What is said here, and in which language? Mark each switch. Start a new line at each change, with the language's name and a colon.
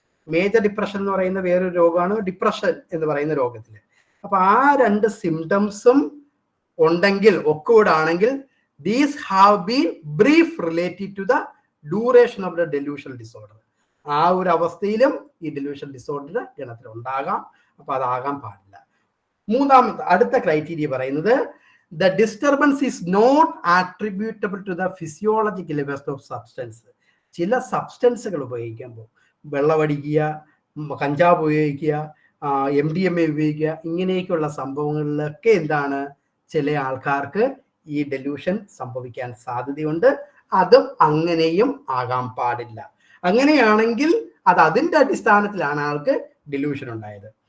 Malayalam: Major depression എന്ന് പറയുന്ന വേറൊരു രോഗമാണ് ഡിപ്രഷൻ എന്ന് പറയുന്ന രോഗത്തിൽ. അപ്പൊ ആ രണ്ട് സിംറ്റംസും ഉണ്ടെങ്കിൽ ഒക്കൂടാണെങ്കിൽ
English: These have been brief related to the duration of the delusional disorder.
Malayalam: ആ ഒരു അവസ്ഥയിലും ഈ ഡെലൂഷണൽ ഡിസോർഡർ ഗണത്തിൽ ഉണ്ടാകാം. അപ്പൊ അതാകാൻ പാടില്ല. മൂന്നാമത്തെ അടുത്ത ക്രൈറ്റീരിയ പറയുന്നത്
English: the disturbance is not attributable to the physiological levels of substance.
Malayalam: ചില സബ്സ്റ്റൻസുകൾ ഉപയോഗിക്കുമ്പോൾ വെള്ളമടിക്കുക, കഞ്ചാവ് ഉപയോഗിക്കുക, MDMA ഉപയോഗിക്കുക, ഇങ്ങനെയൊക്കെയുള്ള സംഭവങ്ങളിലൊക്കെ എന്താണ് ചില ആൾക്കാർക്ക് ഈ ഡെലൂഷൻ സംഭവിക്കാൻ സാധ്യതയുണ്ട്. അതും അങ്ങനെയും ആകാൻ പാടില്ല. അങ്ങനെയാണെങ്കിൽ അത് അതിൻ്റെ അടിസ്ഥാനത്തിലാണ് ആൾക്ക് ഡെലൂഷൻ ഉണ്ടായത്.